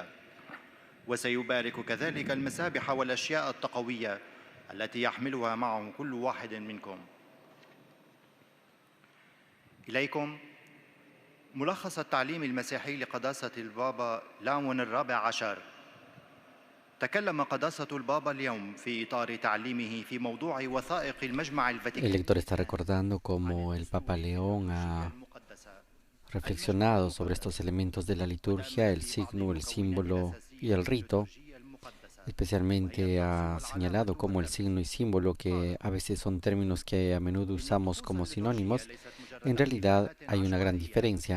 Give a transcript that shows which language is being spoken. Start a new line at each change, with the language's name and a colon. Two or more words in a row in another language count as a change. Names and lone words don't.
Arabic: وسيبارك كذلك المسابح والأشياء التقوية التي يحملها معه كل واحد منكم. إليكم ملخص التعليم المسيحي لقداسة البابا لاون الرابع عشر. تكلم قداسة البابا اليوم في إطار تعليمه في موضوع وثائق المجمع الفاتيكي.
Spanish: El lector está recordando cómo el Papa León ha reflexionado sobre estos elementos de la liturgia, el signo, el símbolo y el rito. Especialmente ha señalado cómo el signo y símbolo, que a veces son términos que a menudo usamos como sinónimos, en realidad hay una gran diferencia.